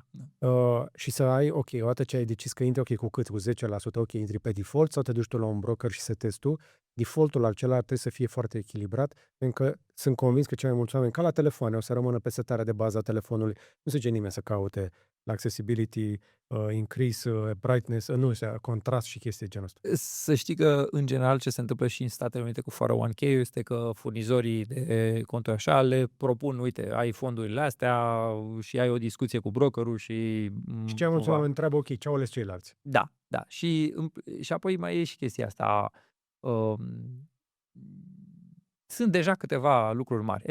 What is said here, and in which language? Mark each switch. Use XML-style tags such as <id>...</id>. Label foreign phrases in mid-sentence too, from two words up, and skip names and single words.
<ro>Și să ai, ok, odată ce ai decis că intri, cu cât? Cu 10%, ok, intri pe default sau te duci tu la un broker și setezi tu. Defaultul acela trebuie să fie foarte echilibrat, pentru că sunt convins că cei mai mulți oameni, ca la telefoane, o să rămână pe setarea de bază a telefonului. Nu se duce nimeni să caute la</ro> <en>accessibility, increase, brightness, contrast</en> <ro>și chestii genul ăsta. Să știi că, în general, ce se întâmplă și în Statele Unite cu 401k este că furnizorii de conturi așa le propun, uite, ai fondurile astea și ai o discuție cu brokerul și... Și cei mai mulți oameni întreabă, ok, ce au ales ceilalți? Da. Și apoi mai e și chestia asta. Sunt deja câteva lucruri mari.</ro>